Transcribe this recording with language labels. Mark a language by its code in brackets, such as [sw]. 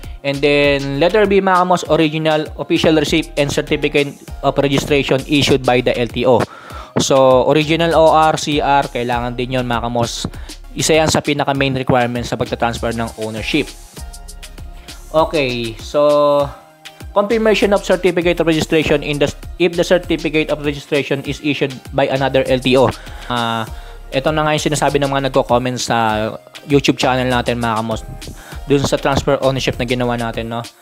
[en] And then letter B, [tl] mga kamos, [en] original official receipt and certificate of registration issued by the LTO. [tl] So original ORCR, kailangan din yon, mga kamos. Isa yan sa pinaka main requirements sa pagta-transfer ng ownership. [en] Okay, so confirmation of certificate of registration if the certificate of registration is issued by another LTO. [tl] Ito na nga yung sinasabi ng mga nagko-comment sa YouTube channel natin, mga kamos, dun sa transfer ownership na ginawa natin, no?